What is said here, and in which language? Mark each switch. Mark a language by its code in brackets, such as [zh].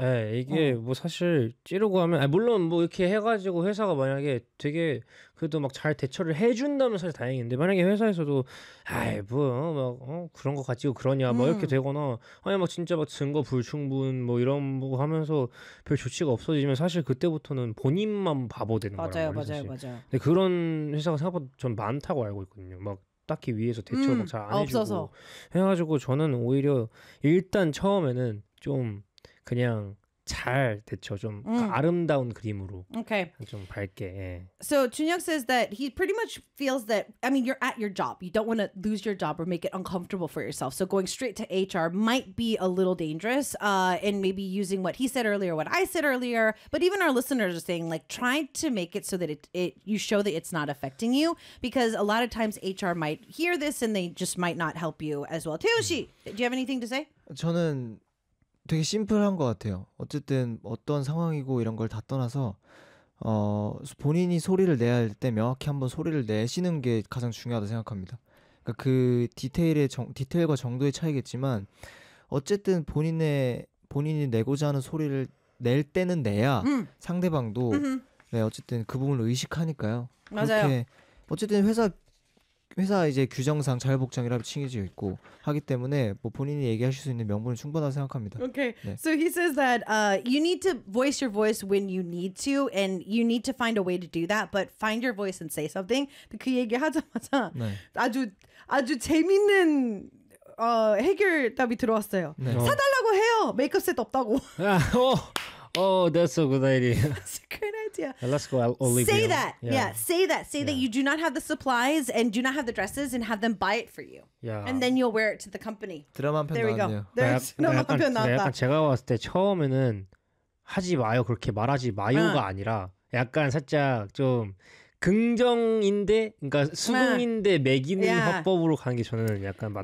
[ko] 네 이게 뭐 사실 찌르고 하면 물론 뭐 이렇게 해가지고 회사가 만약에 되게 그래도 막 잘 대처를 해준다면 사실 다행인데 만약에 회사에서도 아이 뭐 막 그런 거 가지고 그러냐 막 이렇게 되거나 아니 막 진짜 막 증거 불충분 뭐 이런 거 하면서 별 조치가 없어지면 사실 그때부터는 본인만 바보 되는 거라고 맞아요 맞아요 맞아요 근데 그런 회사가 생각보다 전 많다고 알고 있거든요 막 딱히 위에서 대처를 막 잘 안 해주고 없어서. 해가지고 저는 오히려 일단 처음에는 좀 그냥 잘 대처 좀 아름다운 그림으로 okay. 좀 밝게 예. [en] So Junhyuk says that he pretty much feels that I mean you're at your job you don't want to lose your job or make it uncomfortable for yourself so going straight to HR might be a little dangerous and maybe using what he said earlier what I said earlier but even our listeners are saying like try to make it so that it you show that it's not affecting you because a lot of times HR might hear this and they just might not help you as well Taehyun씨 do you have anything to say? [ko] 저는 되게 심플한 것 같아요. 어쨌든 어떤 상황이고 이런 걸 다 떠나서 본인이 소리를 내야 할 때 명확히 한번 소리를 내시는 게 가장 중요하다고 생각합니다. 그러니까 그 디테일과 정도의 차이겠지만 어쨌든 본인이 내고자 하는 소리를 낼 때는 내야 상대방도 네, 어쨌든 그 부분을 의식하니까요. 맞아요. 어쨌든 회사 이제 규정상 자율복장이라고 칭해져 있고 하기 때문에 뭐 본인이 얘기하실 수 있는 명분은 충분하다고 생각합니다. Okay. 네. [en] So he says that you need to voice your voice when you need to and you need to find a way to do that but find your voice and say something. [ko] 그 얘기하자마자 네. 아주 재밌는 해결답이 들어왔어요. 네. 사달라고 해요. 메이크업 세트 없다고. [en] Oh, that's a good idea. That's a great idea. Yeah, let's go Olivia. Say that. Yeah. Say that. Say that you do not have the supplies and do not have the dresses and have them buy it for you. Yeah. And then you'll wear it to the company. [ko] 드라마 한 편 [en] There we go. [ko] 나왔네요. [en] There's [ko] 나 드라마 한 편 나왔다. 약간 제가 봤을 때 처음에는 하지 마요. 그렇게 말하지 마요가 아니라 약간 살짝 좀 긍정인데 그러니까 수긍인데 매기는 화법으로 가는 게 저는 약간 맞다고